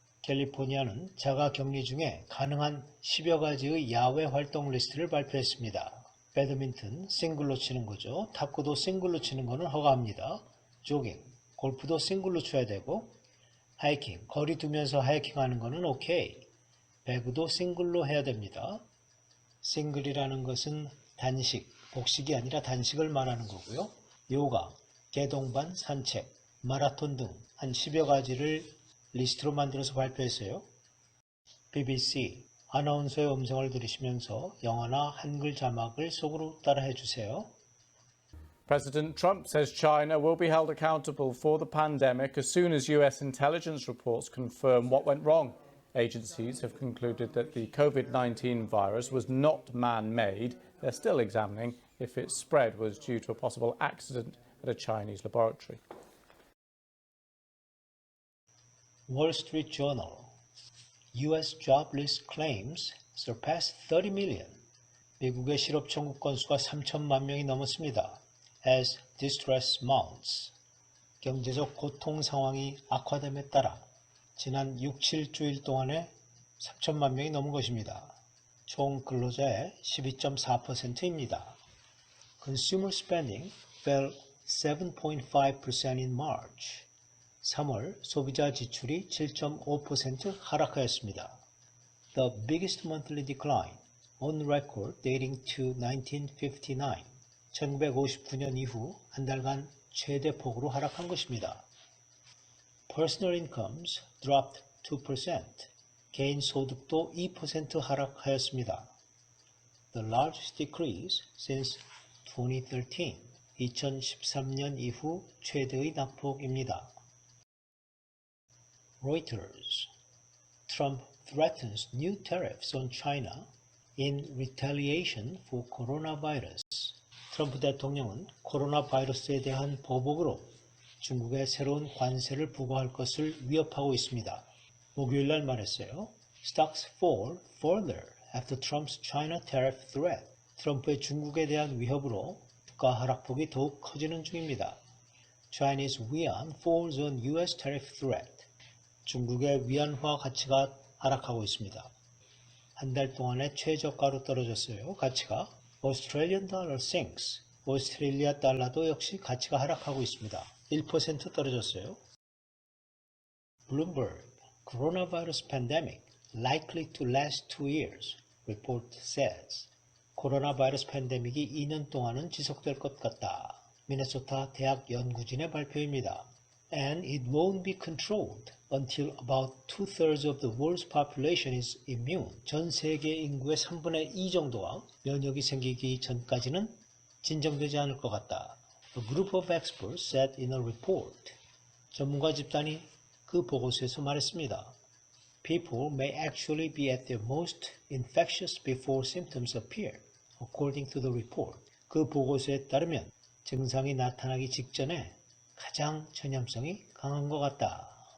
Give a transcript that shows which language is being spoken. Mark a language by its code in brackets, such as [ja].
[ko] 캘리포니아는 자가격리 중에 가능한 10여 가지의 야외 활동 리스트를 발표했습니다. 배드민턴 싱글로 치는 거죠. 탁구도 싱글로 치는 거는 허가합니다. 조깅, 골프도 싱글로 쳐야 되고 하이킹, 거리 두면서 하이킹하는 거는 오케이. 배구도 싱글로 해야 됩니다. 싱글이라는 것은 단식, 복식이 아니라 단식을 말하는 거고요. 요가, 개동반, 산책, 마라톤 등 한 10여 가지를 리스트로 만들어서 발표했어요. BBC, 아나운서의 음성을 들으시면서 영어나 한글 자막을 속으로 따라해 주세요. [en] President Trump says China will be held accountable for the pandemic as soon as US intelligence reports confirm what went wrong. Agencies have concluded that the COVID-19 virus was not man-made. They're still examining if its spread was due to a possible accident at a Chinese laboratory. Wall Street Journal, U.S. jobless claims surpassed 30 million. [ko] 미국의 실업 청구 건수가 3천만 명이 넘었습니다. [en] As distress mounts. [ko] 경제적 고통 상황이 악화됨에 따라 지난 6, 7주일 동안에 3천만 명이 넘은 것입니다. 총 근로자의 12.4%입니다. [en] Consumer spending fell 7.5% in March. [ko] 3월 소비자 지출이 7.5% 하락하였습니다. [en] The biggest monthly decline on record dating to 1959. [ko] 1959년 이후 한 달간 최대 폭으로 하락한 것입니다. [en] Personal incomes dropped 2%. [ko] 개인 소득도 2% 하락하였습니다. [en] The largest decrease since 2013. [ko] 2013년 이후 최대의 낙폭입니다. [en] Reuters. Trump threatens new tariffs on China in retaliation for coronavirus. [ko] 트럼프 대통령은 코로나 바이러스에 대한 보복으로 중국에 새로운 관세를 부과할 것을 위협하고 있습니다. 목요일 날 말했어요. [en] Stocks fall further after Trump's China tariff threat. [ko] 트럼프의 중국에 대한 위협으로 주가 하락폭이 더욱 커지는 중입니다. [en] Chinese yuan falls on U.S. tariff threat. [ko] 중국의 위안화 가치가 하락하고 있습니다. 한 달 동안에 최저가로 떨어졌어요. 가치가. [en] Australian dollar sinks. [ko] 오스트레일리아 달러도 역시 가치가 하락하고 있습니다. 1% 떨어졌어요. Bloomberg. [en] Coronavirus pandemic likely to last 2 years. Report says. [ko] 코로나 바이러스 팬데믹이 2년 동안은 지속될 것 같다. 미네소타 대학 연구진의 발표입니다. [en] And it won't be controlled until about 2/3 of the world's population is immune. [ko] 전 세계 인구의 3분의 2 정도가 면역이 생기기 전까지는 진정되지 않을 것 같다. [en] A group of experts said in a report. [ko] 전문가 집단이 그 보고서에서 말했습니다. [en] People may actually be at their most infectious before symptoms appear, according to the report. [ko] 그 보고서에 따르면 증상이 나타나기 직전에 가장 전염성이 강한 것 같다.